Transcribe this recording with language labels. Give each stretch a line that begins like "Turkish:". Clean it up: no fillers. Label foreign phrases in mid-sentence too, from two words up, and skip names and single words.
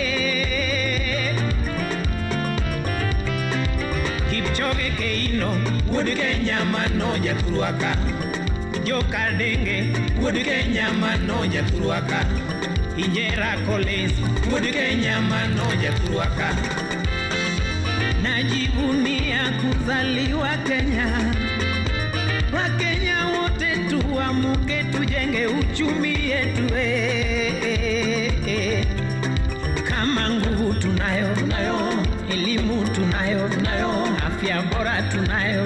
Luo (Kenya and Tanzania): Kipchoge Keino wuod Kenya mano jathurwaka Joka Denge wuod Kenya mano jathurwaka Injera Collins wuod Kenya mano jathurwaka
Swahili: Najivunia kuzaliwa Kenya Wakenya wote tuamke tujenge uchumi yetu Kama nguvu tunayo elimu tunayo afya bora tunayo